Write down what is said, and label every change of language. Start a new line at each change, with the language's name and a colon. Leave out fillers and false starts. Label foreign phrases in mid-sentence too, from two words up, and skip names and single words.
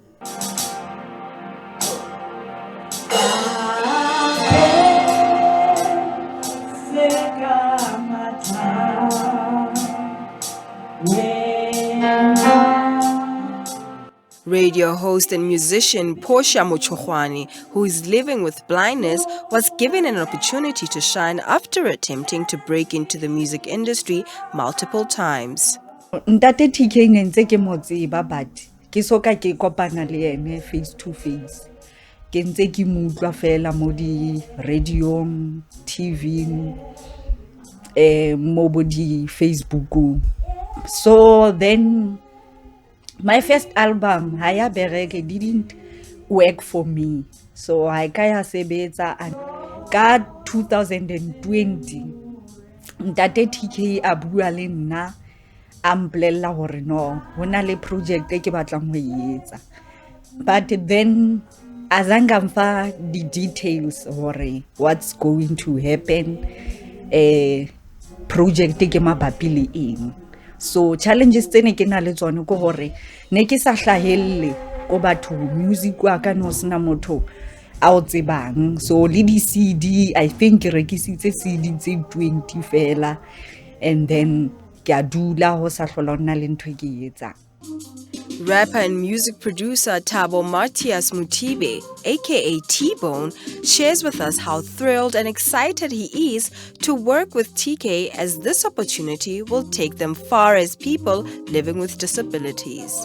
English: Radio host and musician Portia Mochohwane, who is living with blindness, was given an opportunity to shine after attempting to break into the music industry multiple times.
Southern Sotho: Ntate TK ne ntse ke mo tseba but ke soka ke kopana le ene
English: face to face.
Southern Sotho: ke ntse ke mutlwa fela mo di radio, TV, mo bo di Facebook.
English: So then my first album, Haya Bereke, didn't work for me.
Southern Sotho: So I kaya sebetsa ka 2020. Ntate TK a bua le nna a mpolella hore no hona le project e ke batlang ho etsa.
English: But then
Southern Sotho: azange mfa
English: the details
Southern Sotho: hore
English: what's going to happen,
Southern Sotho: project ke mabapi le eng. So challenges tsene ke na le tsone ko hore ne ke sa hlahelle ko batho music wa ka no sena motho a o tsebang. So le di CD,
English: I think
Southern Sotho: ke rekisitse CD tse 20 fela,
English: and then
Southern Sotho: ke a dula ho sa hlola nna le ntho ke etsa.
English: Rapper and music producer Thabo Martias Mutibe, aka T-Bone, shares with us how thrilled and excited he is to work with TK, as this opportunity will take them far as people living with disabilities.